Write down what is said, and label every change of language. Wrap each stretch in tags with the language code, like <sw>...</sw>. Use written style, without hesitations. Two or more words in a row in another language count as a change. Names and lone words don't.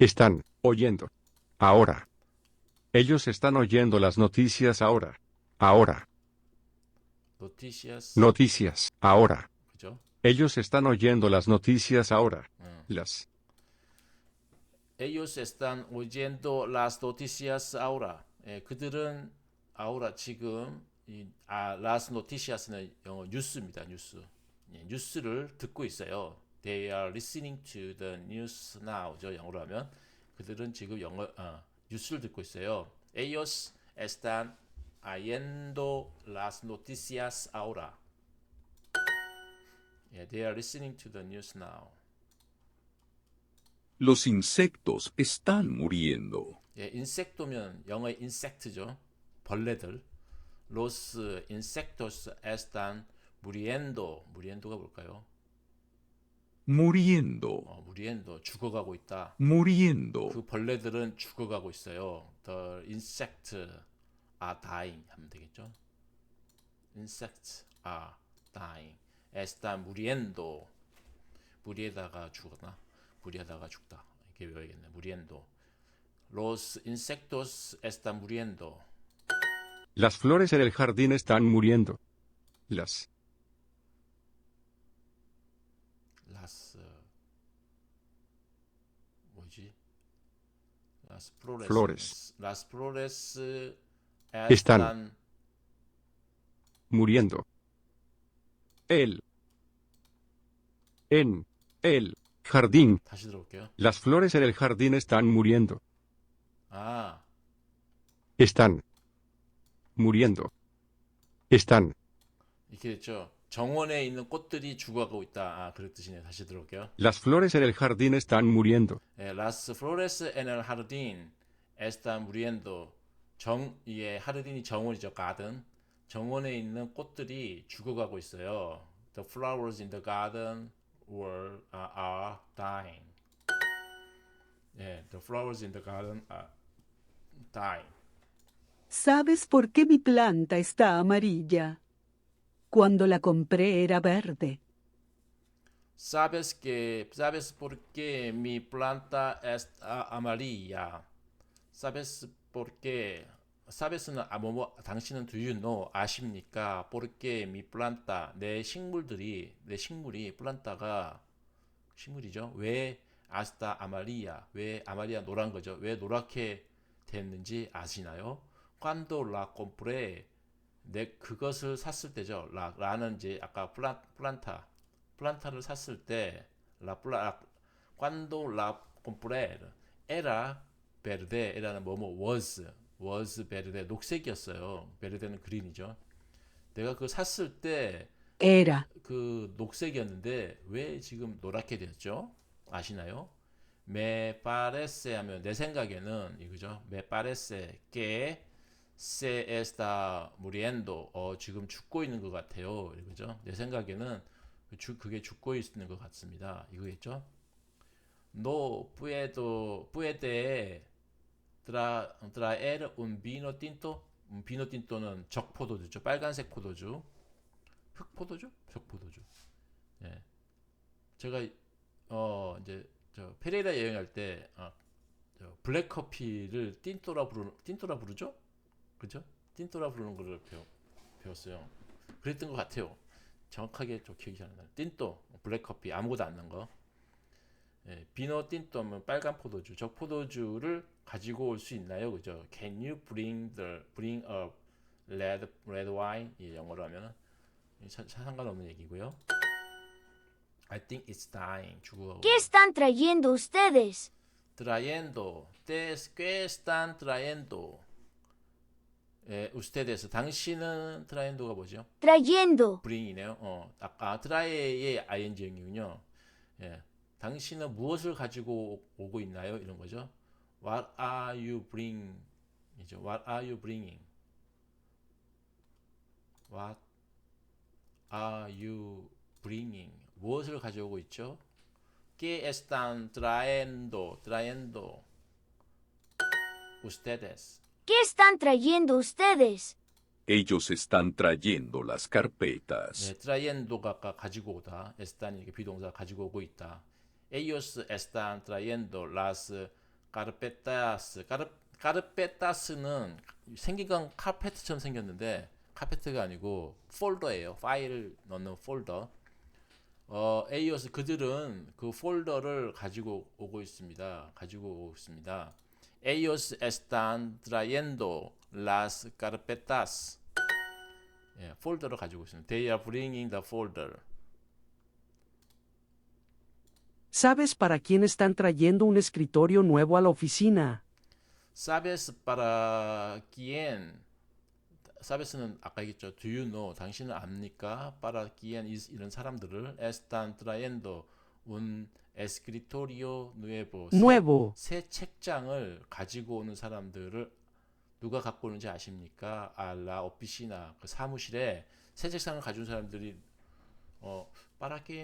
<es>están oyendo ahora. Ellos están oyendo las noticias ahora. Ahora. Noticias ahora.</es> <ko>그죠?</ko> <es>Ellos están oyendo las noticias ahora. Las. Ellos están oyendo las noticias ahora.</es> <ko>그들은 ahora 지금</ko> <es>las noticias</es> <ko>는 영어 뉴스입니다. 뉴스. 뉴스를 듣고 있어요.</ko> <en>They are listening to the news now죠.</en> <ko>영어로 하면 그들은 지금 뉴스를 듣고 있어요.</ko> <es>Ellos están oyendo las noticias ahora.</es> <en>They are listening to the news now.</en> <es>Los insectos están muriendo.</es> <ko>insecto면 영어의 insect죠. 벌레들.</ko> <es>Los insectos están muriendo.</es> <ko>muriendo가 뭘까요?</ko> <es>Muriendo. muriendo.</es> <ko>죽어가고 있다.</ko> <es>Muriendo.</es> <ko>그 벌레들은 죽어가고 있어요.</ko> <en>The insects are dying</en> <ko>하면 되겠죠.</ko> <en>Insects are dying.</en> <es>Están muriendo.</es> <ko>무리에다가 죽었나? 무리하다가 죽다. 이렇게 외워야겠네.</ko> <es>muriendo. Los insectos están muriendo. Las flores en el jardín están muriendo. Las</es> <ko>뭐지?</ko> <es>Las flores. Flores. Las flores Están. están muriendo. En el jardín.</es> <ko>다시 들어볼게요.</ko> <es>Las flores en el jardín están muriendo. Están muriendo. Están.</es> <ko>이렇게 됐죠. 정원에 있는 꽃들이 죽어가고 있다. 그런 뜻이네요. 다시 들어볼게요.</ko> <es>Las flores en el jardín están muriendo. Las flores en el jardín están muriendo.</es> <ko>하르딘이 정원이죠. garden. 정원에 있는 꽃들이 죽어가고 있어요.</ko> <en>The flowers in the garden are dying. The flowers in the garden are dying.</en> <es>¿Sabes por qué mi planta está amarilla? Cuando la compré era verde. ¿Sabes por qué mi planta está amarilla? ¿Sabes por qué?</es> <ko>sabes는 당신은</ko> <en>do you know</en> <ko>아십니까?</ko> <es>porque mi planta</es> <ko>내 식물이 플란타가 식물이죠. 왜</ko> <es>hasta amarilla</es> <ko>왜 아마리아 노란 거죠. 왜 노랗게 됐는지 아시나요?</ko> <es>cuando la compré</es> <ko>내 그것을 샀을 때죠. 라는 이제 아까 플란타를 샀을 때</ko> <es>cuando la compré era verde</es> <ko>era는 was verde 녹색이었어요. verde는 그린이죠. 내가 그거 샀을 때</ko> <es>Era.</es> <ko>그 녹색이었는데 왜 지금 노랗게 되었죠? 아시나요?</ko> <es>Me parece</es> <ko>하면 내 생각에는 이거죠.</ko> <es>Me parece que se está muriendo.</es> <ko>지금 죽고 있는 것 같아요. 이거죠. 내 생각에는 그게 죽고 있는 것 같습니다. 이거겠죠?</ko> <es>No puede traer un vino tinto.</es> <ko>비노 틴토는 적포도주죠. 빨간색 포도주. 흑포도주? 적포도주. 예. 제가 이제 저 페레이라 여행할 때 블랙 커피를 틴토라 부르죠? 그죠? 틴토라 부르는 거를 배웠어요. 그랬던 것 같아요. 정확하게 좀 기억이 잘 안 나요. 틴토, 블랙 커피 아무것도 안 넣은 거. 예, 비노 틴토면 빨간 포도주, 저 포도주를 가지고 올 수 있나요? 그죠?</ko> <en>Can you bring a red wine?</en> <ko>예, 영어로 하면은 상관없는 얘기고요.</ko> <en>I think it's dying.</en> <ko>죽어.</ko> <es>¿Qué están trayendo ustedes? Trayendo. ¿Qué están trayendo? ustedes.</es> <ko>당신은 trayенdo가 뭐죠?</ko> <es>Trayendo.</es> <ko>bring이네요. 아까 trae의 ing이군요. 예. 당신은 무엇을 가지고 오고 있나요? 이런 거죠.</ko> <en>What are you bringing? 이죠. What are you bringing? What are you bringing?</en> <ko>무엇을 가져오고 있죠?</ko> <es>¿Qué están trayendo? Trayendo. Ustedes. ¿Qué están trayendo ustedes? Ellos están trayendo las carpetas.</es> <ko>네, trayendo가 아까 가지고 오다. están 이게 비동사 가지고 오고 있다.</ko> <es>Ellos están trayendo las carpetas.</es> <ko>carpetas는 생긴 건 카페트처럼 생겼는데 카페트가 아니고 폴더예요. 파일을 넣는 폴더. ellos 그들은 그 폴더를 가지고 오고 있습니다.</ko> <es>Ellos están trayendo las carpetas.</es> <ko>예, 폴더를 가지고 있습니다.</ko> <en>They are bringing the folder.</en> <es>¿Sabes para quién están trayendo un escritorio nuevo a la oficina? Sabes para quién?</es> <ko>Sabes는 아까 얘기했죠.</ko> <en>Do you know?</en> <ko>당신은 압니까?</ko> <es>Para quién is</es> <ko>이런 사람들을</ko> <es>están trayendo un escritorio nuevo. Nuevo.</es> <ko>새 책장을 가지고 오는 사람들을 누가 갖고 오는지 아십니까?</ko> <es>A la oficina.</es> <ko>그 사무실에 새 책상을 가져온 사람들이</ko> <es>para quién?</es>